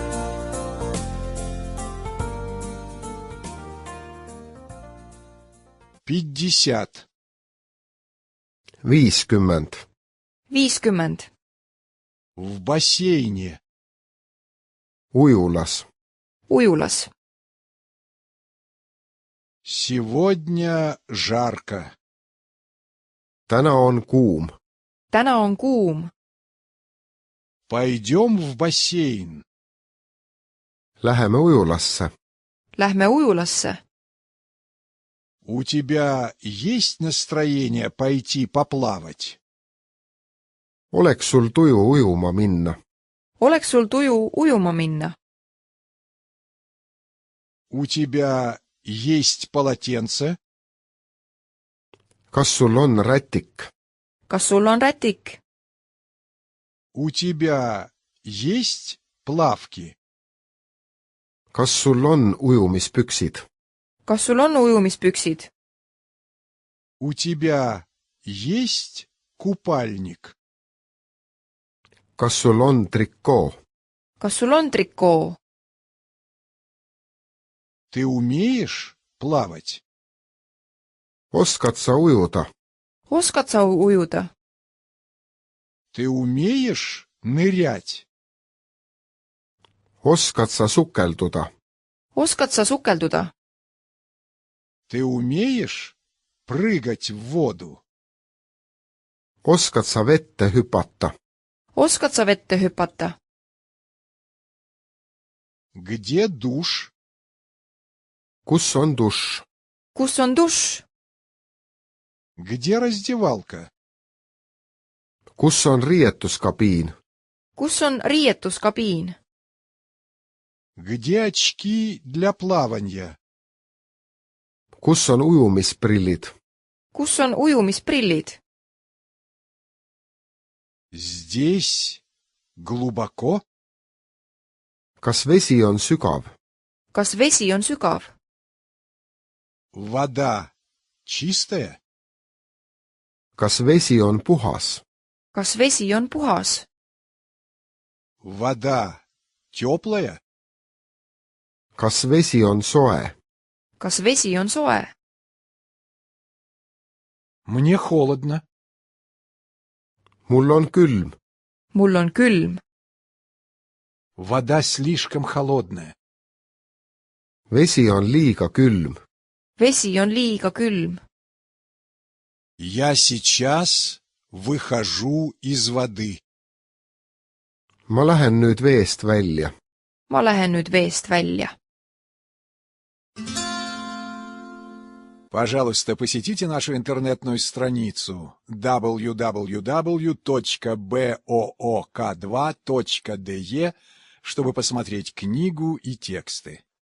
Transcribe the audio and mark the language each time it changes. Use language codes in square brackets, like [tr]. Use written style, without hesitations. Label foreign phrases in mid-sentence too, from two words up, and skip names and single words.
[ru] 50. 50. 50. В бассейне. [et] Ujulas. Ujulas. [ru] Сегодня жарко. [et] Täna on kuum. Täna on kuum. [ru] Пойдем в бассейн. [et] Läheme ujulasse. Lähme ujulasse. [ru] У тебя есть настроение пойти поплавать? [et] Oleks sul tuju ujuma minna? Oleks sul tuju ujuma minna? [ru] У тебя есть полотенце? [et] Kas sul on rätik? Kas sul on rätik? [ru] У тебя есть плавки? [et] Kas sul on ujumispüksid? Kas sul on ujumispüksid? [ru] У тебя есть купальник? [et] Kas sul on trikoo? Kas sul on trikoo? [ru] Ты умеешь плавать? [et] Oskad sa ujuda? Oskad sa ujuda? [ru] Ты умеешь нырять? [et] Oskad sa sukelduda? Oskad sa sukelduda? [ru] Ты умеешь прыгать в воду? [et] Oskad sa vette hüpata? Oskad sa vette hüpata? [ru] Где душ? [et] Kus on dušš? Kus on dušš? [ru] Где раздевалка? [et] Kus on riietuskabiin? Kus on riietuskabiin? [ru] Где очки для плавания? [et] Kus on ujumisprillid? Kus on ujumisprillid? [ru] Здесь глубоко? [et] Kas vesi on sügav? Kas vesi on sügav? [ru] Вода чистая? [et] Kas vesi on puhas? Kas vesi on puhas? [ru] Вода теплая? [et] Kas vesi on soe? Kas vesi on soe? [ru] Мне холодно. [et] Mul on külm. Mul on külm. [ru] Вода слишком холодная. [et] Vesi on liiga külm. Vesi on liiga külm. [ru] Я сейчас выхожу из воды. [et] Ma lähen nüüd veest välja. Ma lähen nüüd veest välja. [ru] Пожалуйста, посетите нашу интернетную страницу www.book2.de, чтобы посмотреть книгу и тексты.